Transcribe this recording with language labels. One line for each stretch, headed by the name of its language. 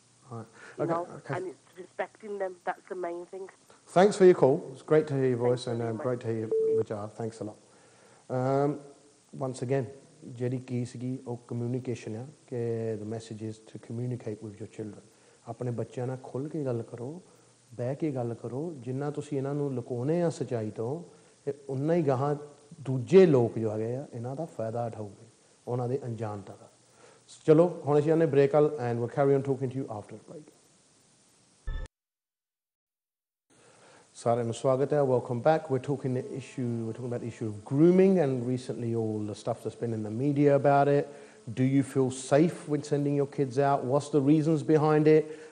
English: Right. Okay. And it's respecting them, that's the main thing. Thanks for your call. It's great to hear your voice and great to hear your Vichar. Thanks a lot. Once again,
Punjabi: ਜਿਹੜੀ ਕੀ ਸੀਗੀ ਉਹ communication ਆ ਕਿ
English: the message is to communicate with your children.
Punjabi: ਆਪਣੇ ਬੱਚਿਆਂ ਨਾਲ ਖੁੱਲ੍ਹ ਕੇ ਗੱਲ ਕਰੋ, ਬਹਿ ਕੇ ਗੱਲ ਕਰੋ, ਜਿੰਨਾ ਤੁਸੀਂ ਇਹਨਾਂ ਨੂੰ ਲੁਕਾਉਣੇ ਆ ਸੱਚਾਈ ਤੋਂ ਉਨਾ ਹੀ ਗਾਹਾਂ ਦੂਜੇ ਲੋਕ ਜੋ ਹੈਗੇ ਆ ਇਹਨਾਂ ਦਾ ਫਾਇਦਾ ਉਠਾਉਗੇ ਉਹਨਾਂ ਦੇ ਅਣਜਾਣਤਾ ਦਾ। ਚਲੋ ਹੁਣ ਅਸੀਂ ਆਨੇ ਬ੍ਰੇਕ ਵੱਲ
English: and we'll carry on talking to you after the break. Saran Swagata, welcome back. We're talking about the issue of grooming and recently all the stuff that's been in the media about it. Do you feel safe when sending your kids out? What's the reasons behind it?